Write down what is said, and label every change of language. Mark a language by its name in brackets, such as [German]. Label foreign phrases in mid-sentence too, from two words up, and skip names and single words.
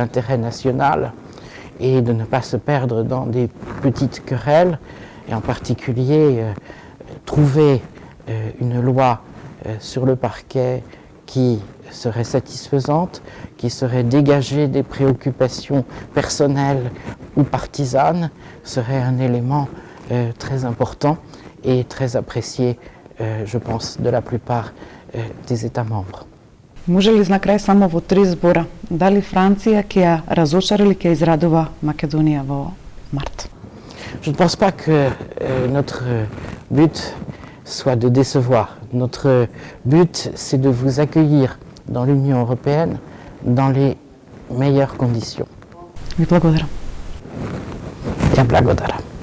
[French] l'intérêt national et de ne pas se perdre dans des petites querelles, et en particulier trouver une loi sur le parquet qui serait satisfaisante, qui serait dégagée des préoccupations personnelles ou partisanes, serait un élément très important et très apprécié, je pense, de la plupart des États membres. [Macedonian] Може ли на крај само во 3 збора, дали Франција ќе ја разочари или ќе израдува Македонија во март? [French] Je ne pense pas que notre but soit de décevoir. Notre but, c'est de vous accueillir dans l'Union européenne dans les meilleures conditions. [Macedonian] Ви благодарам. [Bulgarian] Тя благодаря.